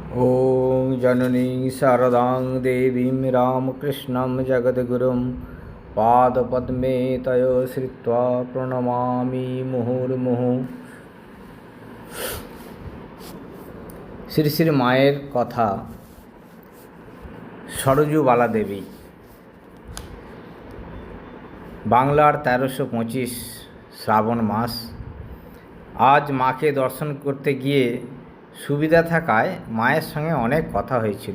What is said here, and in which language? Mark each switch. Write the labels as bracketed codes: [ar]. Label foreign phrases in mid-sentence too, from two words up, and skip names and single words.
[sa] ॐ जननी शारदां देवीं रामकृष्णं जगद्गुरुं पादपद्मे तयो श्रित्वा प्रणमामि मुहुर्मुहुः। [bn] শ্রী শ্রী মায়ের কথা। সরজুবালা দেবী। বাংলার 1325 শ্রাবণ মাস। আজ মাকে দর্শন করতে গিয়ে সুবিধা থাকায় মায়ের সঙ্গে অনেক কথা হয়েছিল।